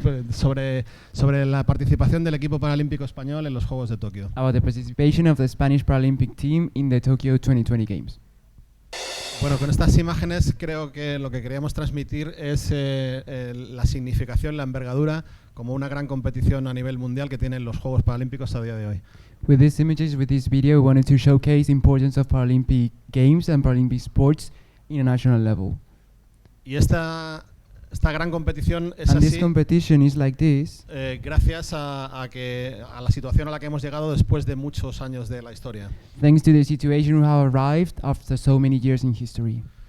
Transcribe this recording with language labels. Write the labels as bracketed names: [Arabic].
[Spanish] sobre la participación del equipo paralímpico español en los Juegos de Tokio. [English] about the participation of the Spanish Paralympic team in the Tokyo 2020 Games. [Spanish] Bueno, con estas imágenes creo que lo que queríamos transmitir es la significación, la envergadura como una gran competición a nivel mundial que tienen los Juegos Paralímpicos a día de hoy. [English] With these images, with this video, we wanted to showcase the importance of Paralympic Games and Paralympic sports in a national level. [Spanish] Y esta gran competición es [English] And this [Spanish] así [English] competition is like this [Spanish] gracias a la situación a la que hemos llegado después de muchos años de la historia. [English] thanks to the situation we have arrived after so many years in history.